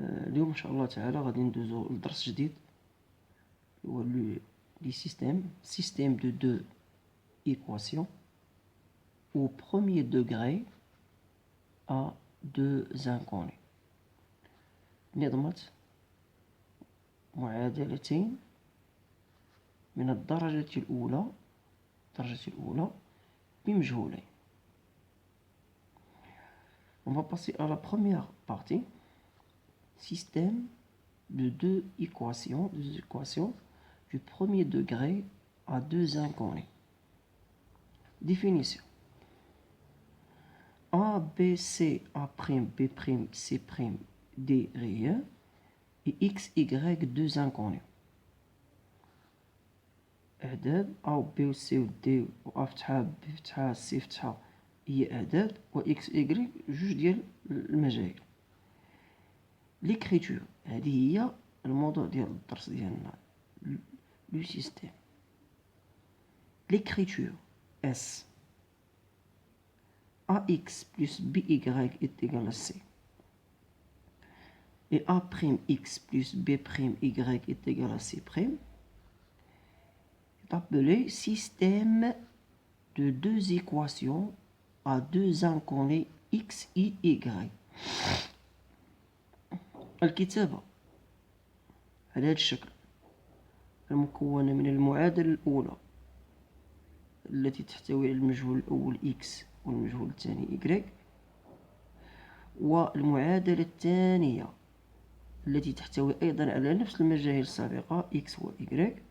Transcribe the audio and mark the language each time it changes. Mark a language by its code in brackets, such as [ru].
[ar] اليوم إن شاء الله تعالى غادي ندوزو لدرس جديد هو لي [fr] système de deux équations au premier degré à deux inconnus. [ar] نظمة معادلتين من الدرجة الأولى بمجهولين. [fr] On va passer à la première partie. Système de deux équations du premier degré à deux inconnus. Définition. A, B, C, A', B', C', D réel et X, Y, deux inconnus. [ar] أعداد A و B و C و D و A فتحة B فتحة C فتحة هي أعداد و X Y جوج ديال المجاهيل. L'écriture هذه هي الموضوع ديال الدرس ديالنا. [fr] Le système. L'écriture S AX plus BY est égal à C et A'X plus B'Y est égal à C' est appelé système de deux équations à deux inconnus X et Y. [ar] الكتابة على هذا الشكل المكونة من المعادلة الأولى التي تحتوي على المجهول الأول X والمجهول الثاني Y والمعادلة الثانية التي تحتوي أيضا على نفس المجاهيل السابقة X و Y.